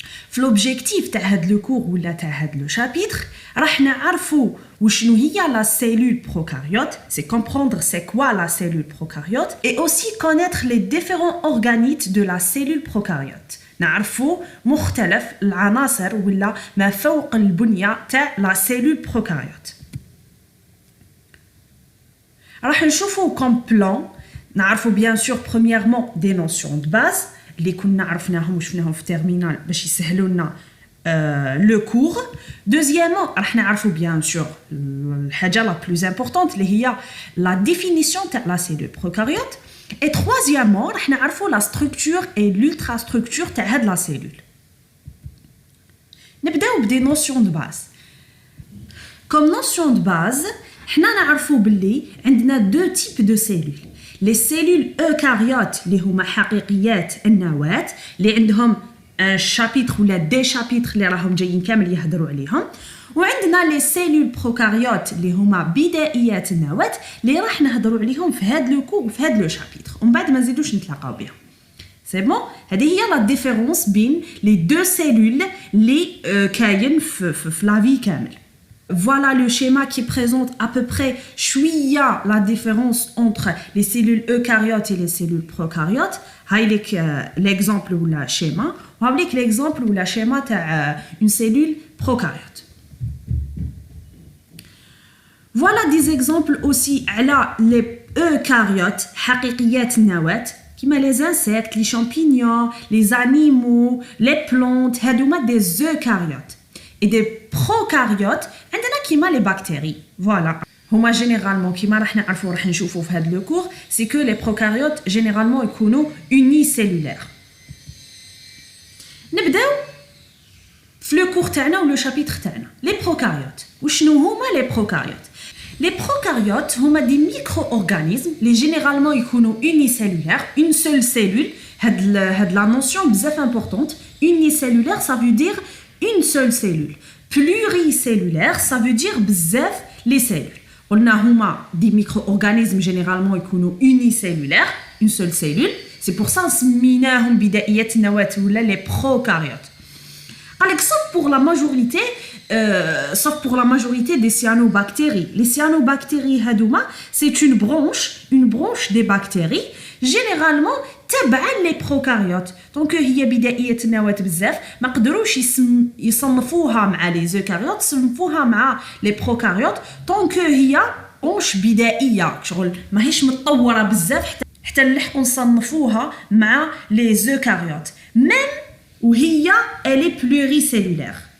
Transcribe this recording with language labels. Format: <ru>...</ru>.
<fr>في l'objectif تاع هاد le cours ولا تاع هاد le chapitre</fr> <ar>راح نعرفوا وشنو هي</ar> <fr>la cellule prokaryote, c'est comprendre c'est quoi la cellule prokaryote et aussi connaître les différents organites de la cellule prokaryote.</fr> <ar>نعرفوا مختلف العناصر ولا ما فوق البنية تاع</ar> <fr>la cellule prokaryote. راح نشوفوا comme plan نعرفوا bien sûr premièrement des notions de base</fr> <ar>اللي كنا عرفناهم وشفناهم في terminal باش يسهلوا لنا</ar> <fr>le cours. Deuxièmement</fr> <ar>راح نعرفوا</ar> <fr>bien sûr الحاجة la plus importante اللي هي la définition تاع la cellule prokaryote. Et troisièmement راح نعرفوا la structure et l'ultrastructure تاع هاد la cellule. نبداو بدي notions de base. Comme notion de base حنا نعرفوا باللي عندنا deux types de cellules. Les cellules eucaryotes</fr> <ar>اللي هما حقيقيات النواة اللي عندهم</ar> <fr>un chapitre ولا des chapitres</fr> <ar>اللي راهم جايين كامل يهضروا عليهم. وعندنا لي سيلول بروكاريوت اللي هما بدائيات النواة اللي راح نهضروا عليهم في هاد لو كو وفي هاد لو شابيتر ومن بعد ما نزيدوش نتلاقاو بهم. سي بون هذه هي لا ديفيرونس بين لي دو سيلول اللي كاين في لا في كامل.</ar> <fr>Voilà le schéma qui présente à peu près</fr> <ar>شوية</ar> <fr>la différence entre les cellules eucaryotes et les cellules prokaryotes.</fr> <ar>هاي لك</ar> <fr>l'exemple ou la schéma. وهاوليك l'exemple ou la schéma تاع une cellule prokaryote. Voilà des exemples aussi على les eucaryotes</fr> <ar>حقيقيات النواة</ar> <fr>كيما les insectes, les champignons, les animaux, les plantes هادوما des eucaryotes. Et des prokaryotes عندنا كيما les bactéries. Voilà. هما généralement كيما</fr> <ar>راح نعرفوا راح نشوفوا في هذا</ar> <fr>le cours c'est que les prokaryotes généralement يكونوا unicellulaires.</fr> <ar>نبداو في</ar> <fr>le cours</fr> <ar>تاعنا و</ar> <fr>le chapitre</fr> <ar>تاعنا.</ar> <fr>Les prokaryotes.</fr> <ar>وشنو هما</ar> <fr>les prokaryotes؟ Les prokaryotes هما des micro-organismes اللي généralement يكونوا unicellulaires, une seule cellule. هاد la notion بزاف importante. Unicellulaire ça veut dire une seule cellule. Pluricellulaire ça veut dire</fr> <ar>بزاف</ar> <fr>les cellules. قلنا هما des micro-organismes généralement يكونوا unicellulaires, une seule cellule. C'est pour ça</fr> <ar>سميناهم بدائيات النواة</ar> <fr>ولا les prokaryotes. قالك sauf pour la majorité des cyanobactéries. Les cyanobactéries</fr> <ar>هادوما</ar> <fr>c'est une branche des bactéries généralement تبع les prokaryotes.</fr> <ar>Donc هي بدائية النواة بزاف ما قدروش يصنفوها مع</ar> <fr>les eucaryotes</fr> <ar>صنفوها مع</ar> <fr>les prokaryotes tant que</fr> <ar>هي branche بدائية شغل ماهيش متطورة بزاف حتى نلحقوا نصنفوها مع les eucaryotes</ar> <fr>même</fr> <ar>وهي</ar> <fr>elle est pluricellulaire.</fr>